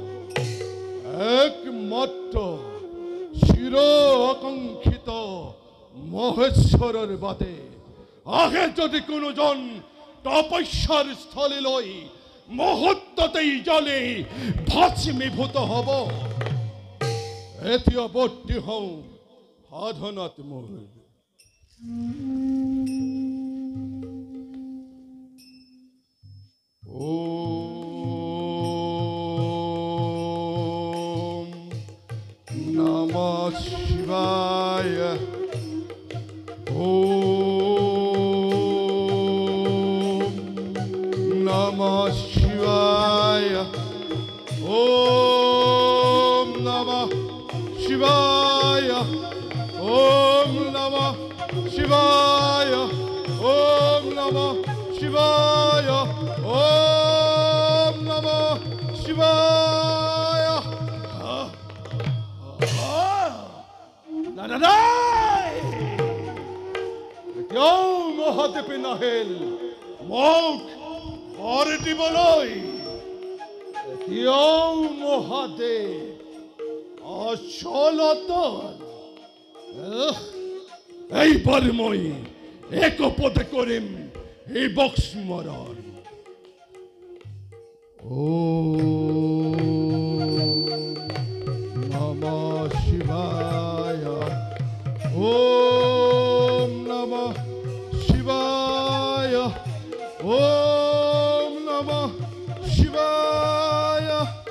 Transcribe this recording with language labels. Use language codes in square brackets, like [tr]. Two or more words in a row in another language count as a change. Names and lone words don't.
[as] একমাত্ৰ চিৰ আকাংক্ষিত মহেশ্বৰৰ বাদে আহে যদি কোনোজন তপস্যাৰ স্থলীলৈ মুহূৰ্ততেই জ্বলি ভস্মীভূত হ'ব এতিয়া বৰ্তি হওঁ সাধনাত মোৰ [sa] ॐ नमः शिवाय. ॐ नमः शिवाय. ॐ नमः शिवाय. ॐ नमः शिवाय. ॐ नमः शिवाय. ॐ नमः शिवाय. [as] Eতিয়াও মহাদেৱে নাহিল মোক বৰ দিবলৈ এতিয়াও মহাদেৱ অচলতল এইবাৰ মই একপদে কৰিম এই বক্সমৰণ [sa] ॐ नमः शिवाय. ॐ नमः शिवाय. ॐ नमः शिवाय.